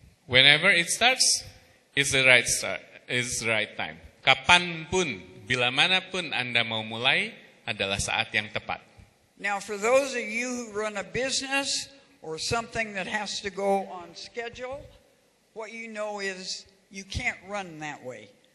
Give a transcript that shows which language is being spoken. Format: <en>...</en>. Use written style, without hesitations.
<en>Whenever it starts is the right start. is the right time.</en> <id>Kapanpun, bila manapun Anda mau mulai adalah saat yang tepat.</id> <en>Now, for those of you who run a business or something that has to go on schedule, what you know is you can't run that way.</en>